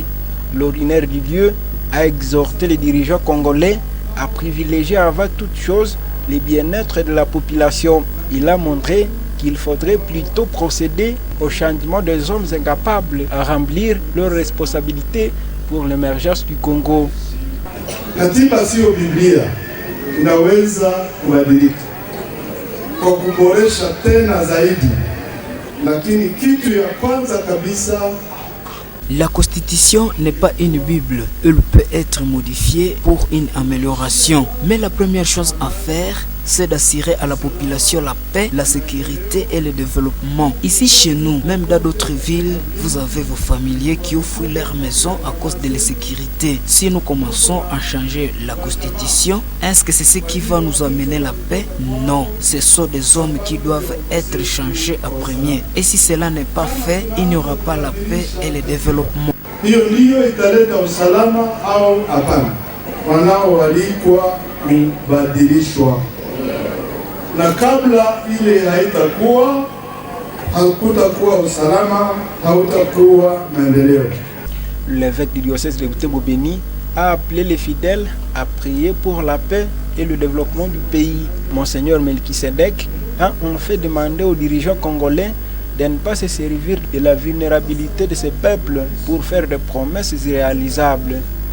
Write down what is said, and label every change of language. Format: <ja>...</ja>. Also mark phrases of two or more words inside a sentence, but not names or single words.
<fr>L'ordinaire du lieu a exhorté les dirigeants congolais à privilégier avant toute chose le bien-être de la population. Il a montré qu'il faudrait plutôt procéder au changement des hommes incapables à remplir leurs responsabilités pour l'émergence du Congo.</fr> <sw>Katiba sio Biblia, inaweza kubadilika kwa kuboresha tena zaidi, lakini kitu ya kwanza kabisa,</sw> <fr>la Constitution n'est pas une Bible. Elle peut être modifiée pour une amélioration. Mais la première chose à faire, c'est d'assurer à la population la paix, la sécurité et le développement. Ici chez nous, même dans d'autres villes, vous avez vos familiers qui ont fui leur maison à cause de l'insécurité. Si nous commençons à changer la Constitution, est-ce que c'est ce qui va nous amener la paix? Non, ce sont des hommes qui doivent être changés en premier. Et si cela n'est pas fait, il n'y aura pas la paix et le développement.</fr> <sw>Hiyo ndiyo italeta usalama au hapana? Wanaoalikwa kubadilishwa, na kabla ile haitakuwa, hakutakuwa usalama, hautakuwa maendeleo.</sw> <fr>L'évêque du diocèse de Butembo-Beni a appelé les fidèles à prier pour la paix et le développement du pays. Monseigneur Melkisedek a en fait demandé aux dirigeants congolais de ne pas se servir de la vulnérabilité de ces peuples pour faire des promesses irréalisables.</fr>